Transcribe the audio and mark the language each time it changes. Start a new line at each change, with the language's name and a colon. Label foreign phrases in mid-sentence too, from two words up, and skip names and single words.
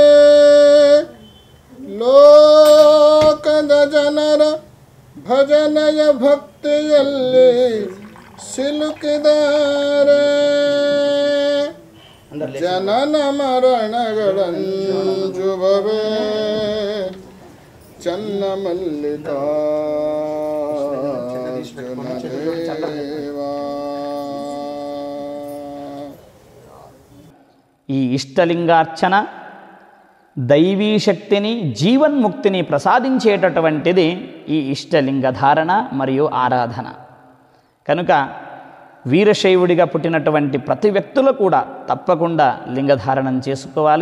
Kannada: ಲೋಕದ ಜನರ ಭಜನೆಯ ಭಕ್ತಿಯಲ್ಲಿ ಸಿಲುಕಿದರೆ ಜನನ ಮರಣಗಳಂಜುಬವೇ ಚನ್ನಮಲ್ಲಿಕಾರ್ಜುನ ದೇವ.
Telugu: ఈ ఇష్టలింగార్చన దైవీ శక్తిని జీవన్ముక్తిని ప్రసాదించేటటువంటిది ఈ ఇష్టలింగ ధారణ మరియు ఆరాధన. కనుక వీరశైవుడిగా పుట్టినటువంటి ప్రతి వ్యక్తులు కూడా తప్పకుండా లింగధారణం చేసుకోవాలి.